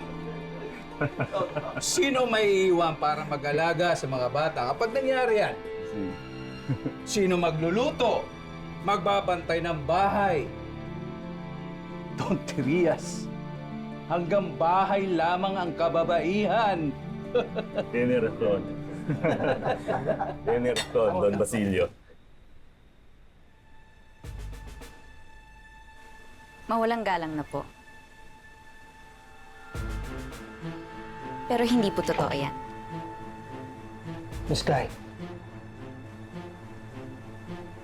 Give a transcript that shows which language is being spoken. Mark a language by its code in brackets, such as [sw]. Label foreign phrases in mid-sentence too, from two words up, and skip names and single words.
[tl] Sino may iwan para mag-alaga sa mga bata kapag nangyari yan? Sino magluluto? Magbabantay ng bahay? Tonterias. Hanggang bahay lamang ang kababaihan. [es] Tiene razón. Tiene razón, Don Basilio. [tl] Mawalang galang na po. Pero hindi po totoo yan. Miss Clyde,